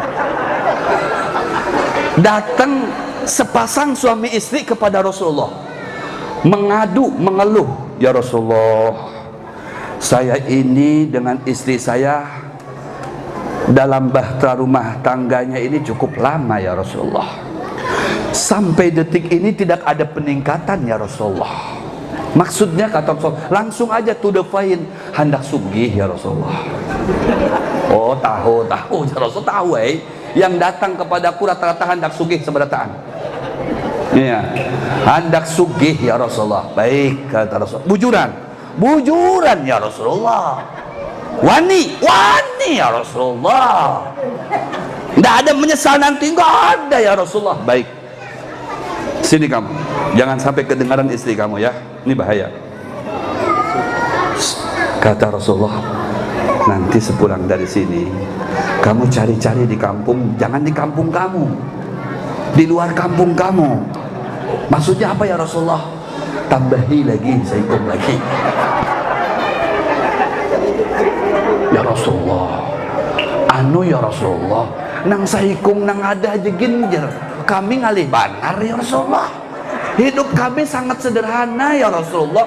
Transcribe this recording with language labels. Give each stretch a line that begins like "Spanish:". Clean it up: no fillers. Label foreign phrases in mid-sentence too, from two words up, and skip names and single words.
Indonesian: Datang sepasang suami istri kepada Rasulullah, mengadu, mengeluh, ya Rasulullah, saya ini dengan istri saya dalam bahtera rumah tangganya ini cukup lama ya Rasulullah. Sampai detik ini tidak ada peningkatan ya Rasulullah. Maksudnya kata Rasulullah, langsung aja
English: to the point,
Banjar: hendak sugih ya Rasulullah.
Indonesian: Oh tahu ya Rasul, tahu yang datang kepadaku rata-rata
Banjar: hendak sugih seberataan. Iya, hendak sugih ya Rasulullah.
Indonesian: Baik kata Rasul. Bujuran ya Rasulullah.
Banjar: Wani ya Rasulullah.
Indonesian: Tidak ada menyesal nanti, enggak ada ya Rasulullah. Baik, sini kamu, jangan sampai kedengaran istri kamu ya, ini bahaya. Kata Rasulullah, nanti sepulang dari sini kamu cari-cari di kampung, jangan di kampung kamu, di luar kampung kamu. Maksudnya apa ya Rasulullah?
Banjar: Tambahi lagi, saikung lagi. Ya Rasulullah, ya Rasulullah, nang saikung nang ada aja ginjer, kami ngalih banar ya Rasulullah.
Indonesian: Hidup kami sangat sederhana ya Rasulullah.